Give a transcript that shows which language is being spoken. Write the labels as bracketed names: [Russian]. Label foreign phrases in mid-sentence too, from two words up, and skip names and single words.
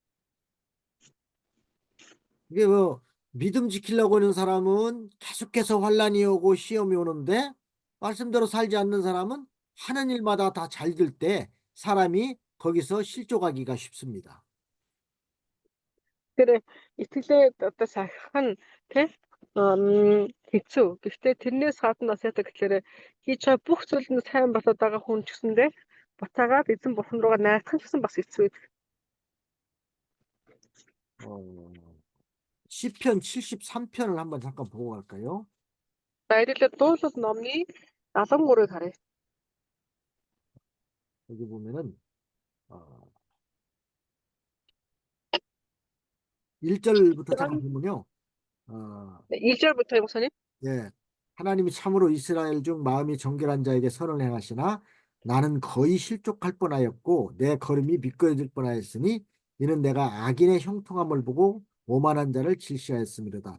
[Korean] 이게 믿음 지키려고 하는 사람은 계속해서 환란이 오고 시험이 오는데 말씀대로 살지 않는 사람은 하는 일마다 다 잘 될 때 사람이 거기서 실족하기가 쉽습니다. [Mongolian] Тэр итгэлээ одоо сахих нь тий хэцүү. Гэхдээ тэрнээс гадна бас яадаг гэхээр хийж байгаа бүх зүйл нь сайн болоод байгаа хүн ч гэсэндээ буцаагаад эзэн бурхан руугаа найдах гэсэн бас хэцүү. [Korean] 시편 73편을 한번 잠깐 보고 갈까요? [Mongolian] Баярлалаа. Дуулал номны 73-ыг харъя. [Korean] 여기 보면은 1절부터 잠깐 보면요. 1절부터 목사님. 예, 하나님이 참으로 이스라엘 중 마음이 정결한 자에게 선을 행하시나 나는 거의 실족할 뻔하였고 내 걸음이 미끄러질 뻔하였으니 이는 내가 악인의 형통함을 보고 오만한 자를 질시하였음이로다.